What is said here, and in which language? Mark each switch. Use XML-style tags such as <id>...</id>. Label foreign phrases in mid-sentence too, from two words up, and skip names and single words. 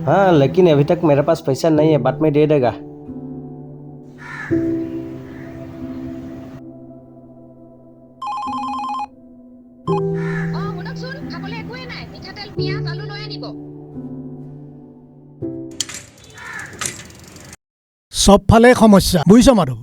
<hi>हाँ लेकिन अभी तक मेरे पास पैसा नहीं है, बाद में दे देगा।</hi> <as>শুনকচোন, খাবলৈ একোৱে নাই, মিঠাতেল পিঁয়াজ আলু লৈ আনিব। চবফালে সমস্যা বুজিছ মাধৱ।</as>